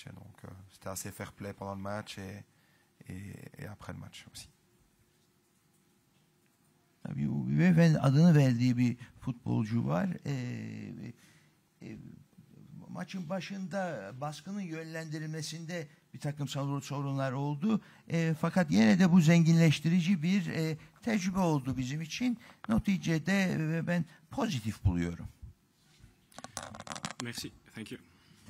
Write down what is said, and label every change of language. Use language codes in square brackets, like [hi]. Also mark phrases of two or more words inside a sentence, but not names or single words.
[fr] Donc c'était assez [en] fair play [fr] pendant le match et après le match aussi. [tr] Tabii beyefendi adını verdiği bir futbolcu var. Maçın başında baskının yönlendirilmesinde bir takım sorunlar oldu. Fakat yine de bu zenginleştirici bir tecrübe oldu bizim için. Neticede ben pozitif buluyorum. [fr] Merci. [en] Thank you.